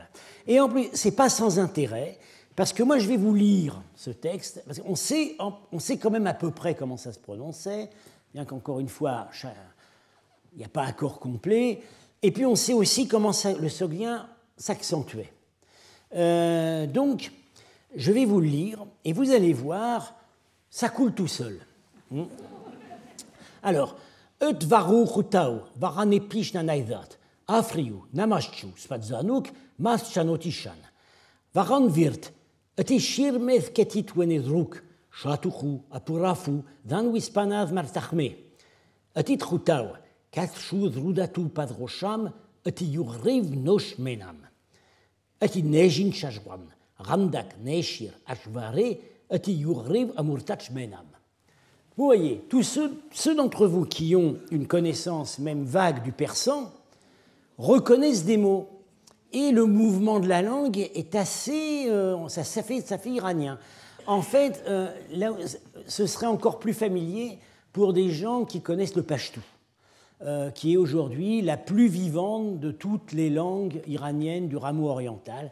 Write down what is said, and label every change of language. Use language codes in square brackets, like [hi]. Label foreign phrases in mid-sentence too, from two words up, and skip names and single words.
[fr] Et en plus, ce n'est pas sans intérêt, parce que moi, je vais vous lire ce texte, parce qu'on sait quand même à peu près comment ça se prononçait, bien qu'encore une fois, il n'y a pas accord complet, et puis on sait aussi comment le sogdien s'accentuait. Donc, je vais vous le lire, et vous allez voir, ça coule tout seul. Alors, [sog] Et varu chutau, varane pishna naizat, afriu, namaschu, spadzanuk, mas chanotishan. Varan virt, et shirmeth ketit wenedruk, shatuchu, apurafu, dan wispanaz martachme. Et chutau, kat shud rudatu padrosham, et yugriv nosh menam. Et nejin shajwan, randak neshir ashvare, et yugriv amurtach menam. [fr] Vous voyez, tous ceux d'entre vous qui ont une connaissance même vague du persan reconnaissent des mots. Et le mouvement de la langue est assez... ça fait iranien. En fait, là, ce serait encore plus familier pour des gens qui connaissent le pachtou, qui est aujourd'hui la plus vivante de toutes les langues iraniennes du rameau oriental.